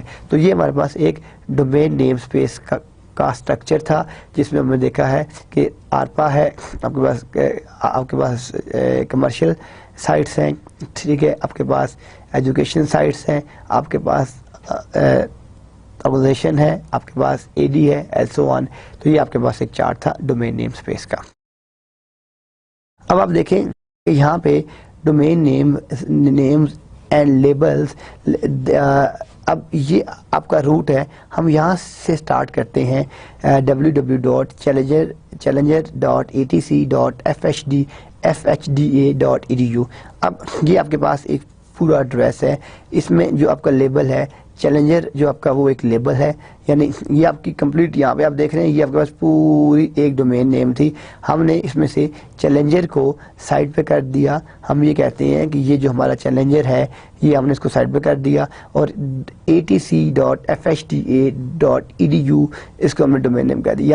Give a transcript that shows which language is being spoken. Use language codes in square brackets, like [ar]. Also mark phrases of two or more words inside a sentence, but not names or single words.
[ur] تو یہ ہمارے پاس ایک [en] domain name space [ur] کا سٹرکچر تھا جس میں ہم نے دیکھا ہے کہ ARPA ہے, آپ کے پاس [en] commercial sites [ur] ہیں, ٹھیک ہے, آپ کے پاس [en] education sites [ur] ہیں, آپ کے پاس آرگنائزیشن ہے, آپ کے پاس AD ہے, [en] and so on. [ur] تو یہ آپ کے پاس ایک چارٹ تھا [en] domain name space [ur] کا. اب آپ دیکھیں کہ یہاں پہ [en] domain names and labels, [ur] اب یہ آپ کا روٹ ہے, ہم یہاں سے سٹارٹ کرتے ہیں www.challenger.etc.fhda.edu. اب یہ آپ کے پاس ایک پورا ایڈریس ہے, اس میں جو آپ کا لیبل ہے چیلنجر, جو آپ کا وہ ایک لیبل ہے, یعنی یہ آپ کی کمپلیٹ, یہاں پہ آپ دیکھ رہے ہیں یہ آپ کے پاس پوری ایک [en] domain name [ur] تھی. ہم نے اس میں سے چیلنجر کو سائڈ پہ کر دیا, ہم یہ کہتے ہیں کہ یہ جو ہمارا چیلنجر ہے یہ ہم نے اس کو سائڈ پہ کر دیا, اور atc.fhda.edu اس کو ہم نے [en] domain name [ur] کر دیا.